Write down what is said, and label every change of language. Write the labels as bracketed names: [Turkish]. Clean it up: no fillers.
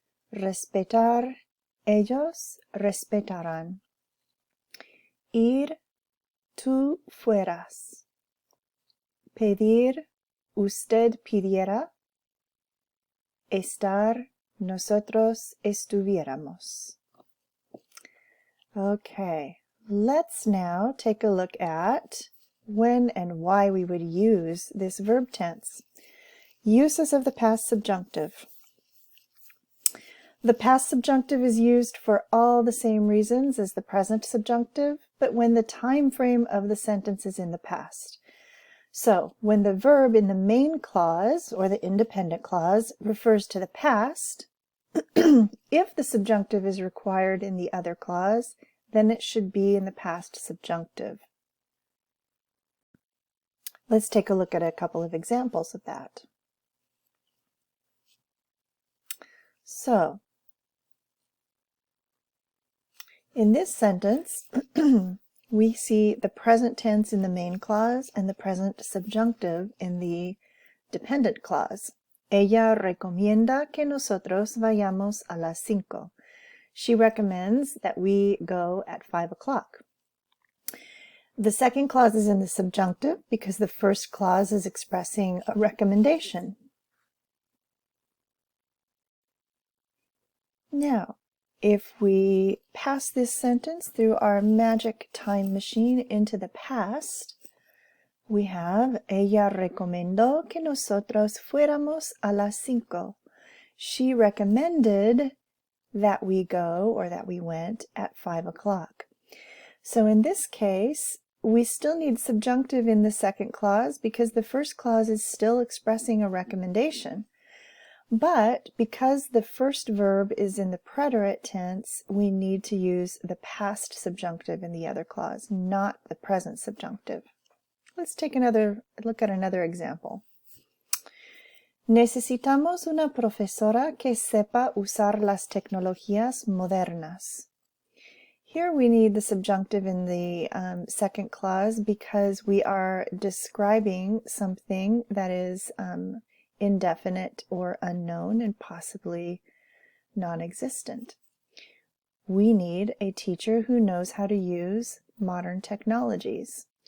[Spanish] Respetar, ellos respetarán. Ir, tú fueras. Pedir, usted pidiera. Estar, nosotros estuviéramos. [English] Okay, let's now take a look at when and why we would use this verb tense. Uses of the past subjunctive. The past subjunctive is used for all the same reasons as the present subjunctive, but when the time frame of the sentence is in the past. So, when the verb in the main clause, or the independent clause, refers to the past, if the subjunctive is required in the other clause, then it should be in the past subjunctive. Let's take a look at a couple of examples of that. So, in this sentence, we see the present tense in the main clause and the present subjunctive in the dependent clause. [Spanish] Ella recomienda que nosotros vayamos a las 5. [English] She recommends that we go at 5 o'clock. The second clause is in the subjunctive because the first clause is expressing a recommendation. Now, if we pass this sentence through our magic time machine into the past, we have, [Spanish] ella recomendó que nosotros fuéramos a las 5. [English] She recommended that we go, or that we went, at 5 o'clock. So in this case, we still need subjunctive in the second clause because the first clause is still expressing a recommendation. But because the first verb is in the preterite tense, we need to use the past subjunctive in the other clause, not the present subjunctive. Let's take another look at another example. [Spanish] Necesitamos una profesora que sepa usar las tecnologías modernas. [English] Here we need the subjunctive in the second clause because we are describing something that is indefinite or unknown and possibly non-existent. We need a teacher who knows how to use modern technologies.